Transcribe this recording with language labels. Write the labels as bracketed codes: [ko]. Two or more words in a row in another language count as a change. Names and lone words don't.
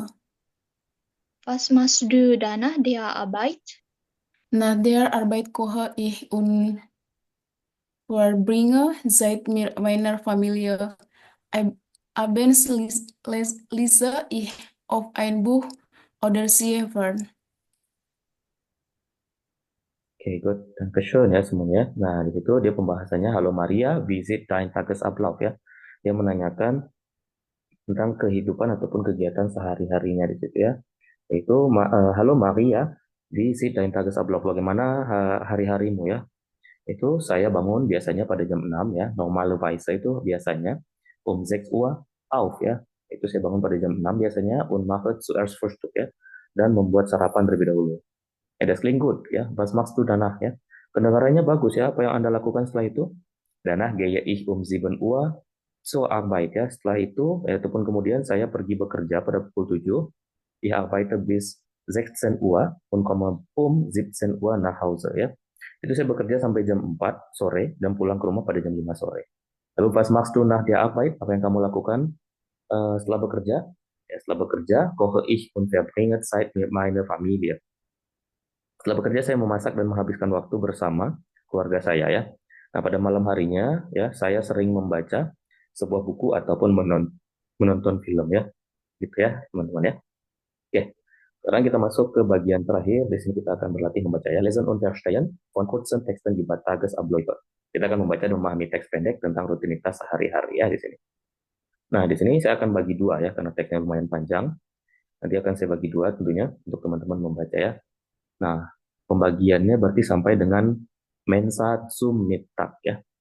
[de] Was machst du danach der Arbeit? Nach der Arbeit koche ich und verbringe Zeit mit meiner Familie. Abends lese ich auf ein Buch oder Telefon. [en] Oke, good. [id] Dankeschön ya semuanya. Nah, di situ dia pembahasannya Halo Maria, [de] visit dein Tagesablauf [id] ya. Dia menanyakan tentang kehidupan ataupun kegiatan sehari-harinya di situ ya. [de] Yaitu Halo Maria, visit dein Tagesablauf. [id] Bagaimana hari-harimu ya? Itu saya bangun biasanya pada jam 6 ya. Normalerweise itu biasanya [de] 6 Uhr auf [id] ya. Itu saya bangun pada jam 6 biasanya [de] und mache zuerst Frühstück [id] ya. Dan membuat sarapan terlebih dahulu. [de] Das klingt gut ya. Was machst du danach ya? [id] Kedengarannya bagus ya. Apa yang Anda lakukan setelah itu? [de] Danach gehe ich um 7 Uhr zur Arbeit ya. [id] Setelah itu ataupun kemudian saya pergi bekerja pada pukul 7. [de] Ich arbeite bis 16 Uhr und komme um 17 Uhr nach Hause, [id] ya. Itu saya bekerja sampai jam 4 sore dan pulang ke rumah pada jam 5 sore. [de] Lalu was machst du nach der Arbeit? [id] Apa yang kamu lakukan setelah bekerja? Ya, setelah bekerja, [de] koche ich und verbringe Zeit mit meiner Familie. [id] Setelah bekerja saya memasak dan menghabiskan waktu bersama keluarga saya, ya. Nah, pada malam harinya ya saya sering membaca sebuah buku ataupun menonton film, ya. Gitu ya, teman-teman, ya. Oke. Sekarang kita masuk ke bagian terakhir. Di sini kita akan berlatih membaca, ya. [de] Lesen und verstehen von kurzen Texten über Tagesabläufe. [id] Kita akan membaca dan memahami teks pendek tentang rutinitas sehari-hari, ya, di sini. Nah, di sini saya akan bagi dua, ya, karena teksnya lumayan panjang. Nanti akan saya bagi dua tentunya untuk teman-teman membaca, ya. Nah, pembagiannya berarti sampai dengan [de] Mensa zum Mittag, [id] ya.